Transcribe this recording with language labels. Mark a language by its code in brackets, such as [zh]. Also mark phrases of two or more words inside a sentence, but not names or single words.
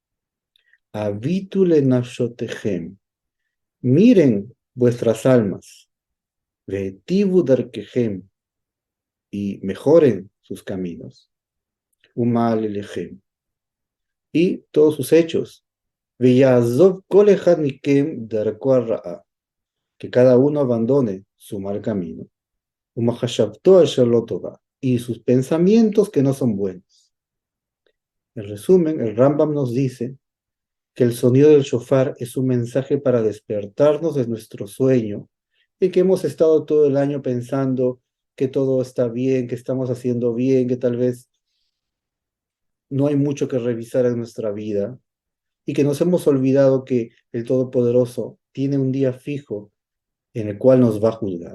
[he] הביטו לנפשותיכם, [es] miren vuestras almas, [he] והטיבו דרכיכם, [es] y mejoren sus caminos, [he] ומעלליכם, [es] y todos sus hechos. [he] ויעזוב כל אחד מכם דרכו הרעה, [es] que cada uno abandone su mal camino. [he] ומחשבתו אשר לא טובה, [es] y sus pensamientos que no son buenos. En resumen, el Rambam nos dice que el sonido del shofar es un mensaje para despertarnos de nuestro sueño y que hemos estado todo el año pensando que todo está bien, que estamos haciendo bien, que tal vez no hay mucho que revisar en nuestra vida y que nos hemos olvidado que el Todopoderoso tiene un día fijo en el cual nos va a juzgar.